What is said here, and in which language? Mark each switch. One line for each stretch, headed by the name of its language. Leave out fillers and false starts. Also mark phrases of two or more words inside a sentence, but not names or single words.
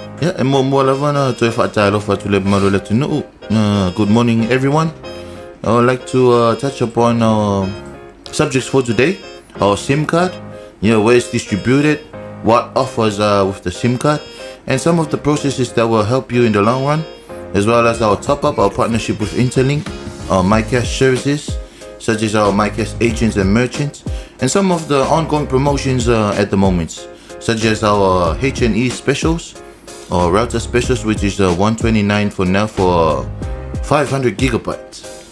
English: Yeah, and more lavana to fatalo fatule malo let know. Good morning, everyone. I would like to touch upon our subjects for today. Our SIM card, where it's distributed, what offers with the SIM card, and some of the processes that will help you in the long run, as well as our top-up, our partnership with Interlink, our MyCash services, such as our MyCash agents and merchants, and some of the ongoing promotions at the moment, such as our H&E specials, or router specials, which is $129 for now for 500 gigabytes.